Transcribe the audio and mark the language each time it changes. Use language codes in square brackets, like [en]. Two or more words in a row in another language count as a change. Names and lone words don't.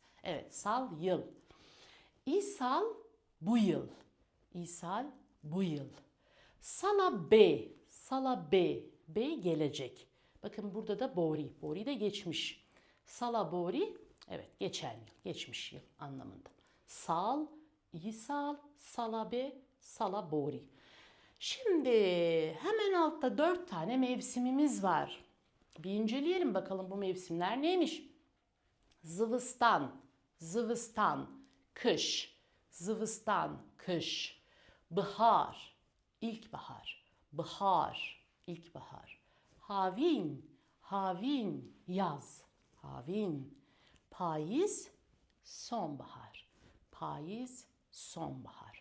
[tr] Evet, sal, yıl. İsal, bu yıl. İsal, bu yıl. [ku] Sala B [tr] gelecek. Bakın burada da bori de geçmiş. [ku] Sala bori, [tr] evet geçen yıl, geçmiş yıl anlamında. [ku] Sal, İsal, sala B, sala bori. [tr] Şimdi hemen altta 4 tane mevsimimiz var. Bir inceleyelim bakalım bu mevsimler neymiş? [ku] Zıvıstan, zıvıstan, [tr] kış, zıvıstan, kış, bihar, ilkbahar, bihar, ilkbahar, [ku] havin, havin, [tr] yaz, havin, payız, sonbahar, payız, sonbahar.